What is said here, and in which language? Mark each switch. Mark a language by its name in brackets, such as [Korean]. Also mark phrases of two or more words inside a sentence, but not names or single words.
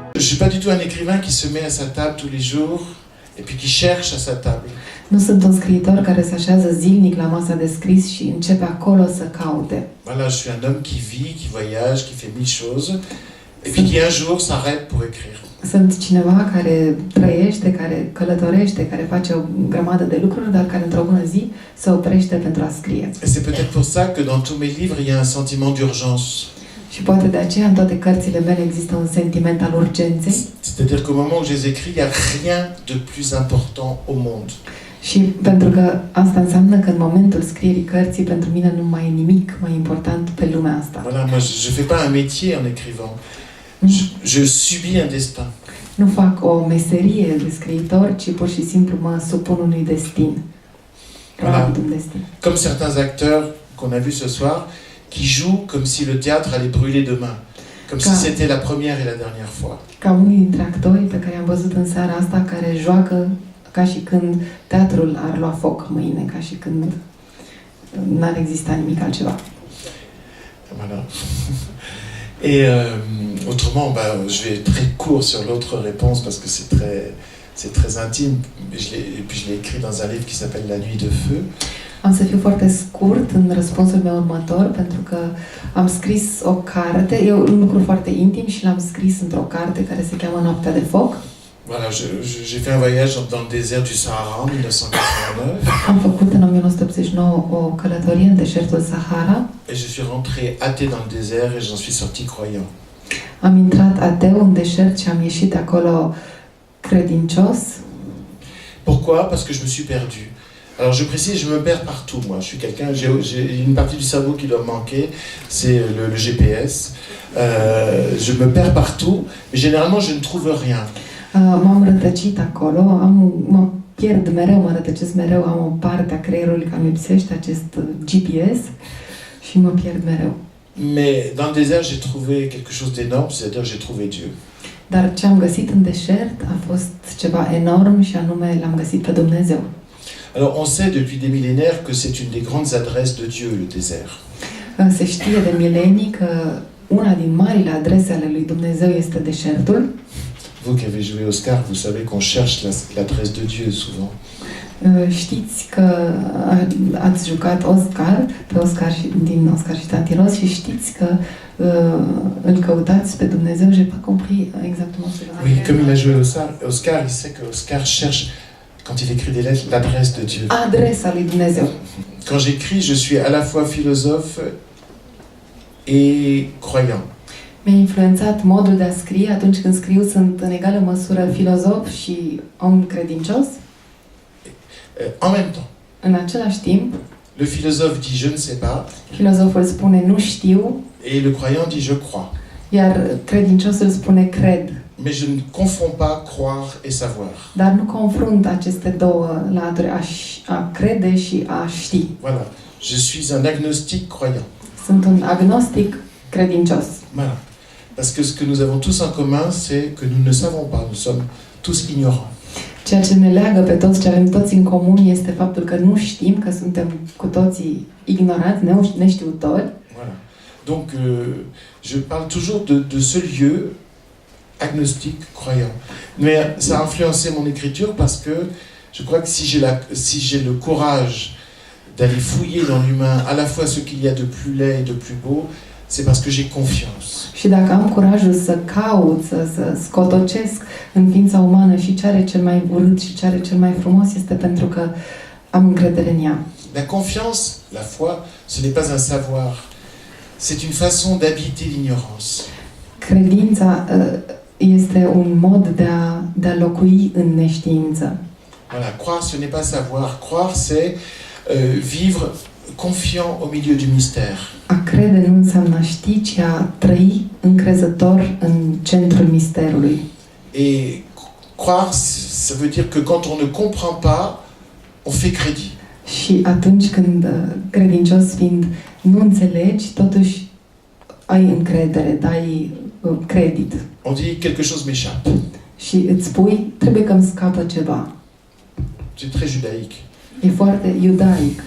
[French] suis pas du tout un écrivain qui se met à sa table tous les jours et puis qui cherche à sa table. [Romanian] Nu sunt un scriitor care se așează zilnic la masa de scris și începe acolo să caute. [French] Voilà, je suis un homme qui vit, qui voyage, qui fait mille choses et puis qui un jour s'arrête pour écrire. [Romanian] Sunt cineva care trăiește, care călătorește, care face o grămadă de lucruri, dar care într-o bună zi se oprește pentru a scrie. [French] Et c'est peut-être pour ça que dans tous mes livres, il y a un sentiment d'urgence. [Romanian] Și poate de aceea în toate cărțile mele există un sentiment al urgenței. [French] C'est-à-dire qu'au moment où je les écris, il n'y a rien de plus important au monde. [Romanian] Și pentru că asta înseamnă că în momentul scrierii cărții pentru mine nu mai e nimic mai important pe lumea asta. [French] Voilà, moi je fais pas un métier en écrivant. Je subis un destin. [Romanian] Nu fac o meserie de scriitor, ci pur și simplu mă supun unui destin. [French] Voilà. Un destin. Comme certains acteurs qu'on a vus ce soir, qui jouent comme si le théâtre allait brûler demain. Comme si c'était la première et la dernière fois. [Romanian] Ca unii dintre actorii pe care i-am văzut în seara asta, care joacă ca și când teatrul ar lua foc mâine, ca și când n-ar exista nimic altceva. [French] Voilà. Et autrement, je vais très court sur l'autre réponse parce que c'est très intime. Et puis je l'ai écrit dans un livre qui s'appelle La Nuit de Feu. [Romanian] Am să fiu foarte scurt în răspunsul meu următor, pentru că am scris o carte, e un lucru foarte intim și l-am scris într-o carte care se cheamă Noaptea de Foc. [French] Voilà, j'ai fait un voyage dans le désert du Sahara en 1989. [Romanian] Am făcut în 1989 o călătorie în deșertul Sahara. [French] Et je suis rentré athée dans le désert et j'en suis sorti croyant. [Romanian] Am intrat ateu în deșert și am ieșit acolo credincios. [French] Pourquoi? Parce que je me suis perdu. Alors je précise, je me perds partout, moi. Je suis quelqu'un, j'ai une partie du cerveau qui doit manquer, c'est le GPS. Je me perds partout, mais généralement je ne trouve rien. [Romanian] M-am rătăcit acolo, mă pierd mereu, mă rătăcesc mereu, am o parte a creierului care îmi lipsește, acest GPS, și mă pierd mereu. [French] Mais dans le désert, j'ai trouvé quelque chose d'énorme, c'est-à-dire j'ai trouvé Dieu. [Romanian] Dar ce am găsit în deșert a fost ceva enorm și anume l-am găsit pe Dumnezeu. [French] Alors on sait depuis des millénaires que c'est une des grandes adresses de Dieu, le désert. [Romanian] Se știe de milenii că una din marile adrese ale lui Dumnezeu este deșertul. [French] Vous qui avez joué Oscar, vous savez qu'on cherche l'adresse de Dieu souvent. [Romanian] Știți că ați jucat Oscar din Oscar și Tantiros și știți că îl căutați pe Dumnezeu. [French] J'ai pas compris exactement ce que vous avez. Oui, comme il a joué Oscar, il sait que Oscar cherche, quand il écrit des lettres, l'adresse de Dieu. [Romanian] Adresa lui Dumnezeu. [French] Quand j'écris, je suis à la fois philosophe et croyant. [Romanian] Mi-a influențat modul de a scrie. Atunci când scriu, sunt în egală măsură filozof și om credincios. [French] En même temps. [Romanian] În același timp, [French] le philosophe dit je ne sais pas. [Romanian] Filozoful spune nu știu. [French] Et le croyant dit je crois. [Romanian] Iar credinciosul spune cred. [French] Mais je ne confonds pas croire et savoir. [Romanian] Dar nu confrunt aceste două laturi, a crede și a ști. [French] Voilà. Je suis un agnostique croyant. [Romanian] Sunt un agnostic credincios. [French] Voilà. Parce que ce que nous avons tous en commun, c'est que nous ne savons pas. Nous sommes tous ignorants. [Romanian] Ceea ce ne leagă pe toți, ce avem toți în comun, este faptul că nu știm, că suntem cu toții ignoranți, neștiutori. [French] Voilà. Donc, je parle toujours de ce lieu agnostique, croyant. Mais ça a influencé mon écriture parce que je crois que si j'ai le courage d'aller fouiller dans l'humain à la fois ce qu'il y a de plus laid et de plus beau, c'est parce que j'ai confiance. [Romanian] Și dacă am curajul să caut, să scotocesc în ființa umană și ce are cel mai urât și ce are cel mai frumos, este pentru că am încredere în ea. [French] La confiance, la foi, ce n'est pas un savoir. C'est une façon d'habiter l'ignorance. [Romanian] Credința este un mod de a locui în neștiință. [French] Voilà, croire ce n'est pas savoir. Croire c'est vivre confiant au milieu du mystère. [Romanian] A crede nu înseamnă a ști, ci a trăi încrezător în centrul misterului. [French] Et croire, ça veut dire que quand on ne comprend pas, on fait crédit. [Romanian] Și atunci când credincios fiind nu înțelegi, totuși ai încredere, dai credit. [French] On dit quelque chose m'échappe. [Romanian] Și îți spui, trebuie că îmi scapă ceva. [French] C'est très judaïque. [Romanian] E foarte iudaic.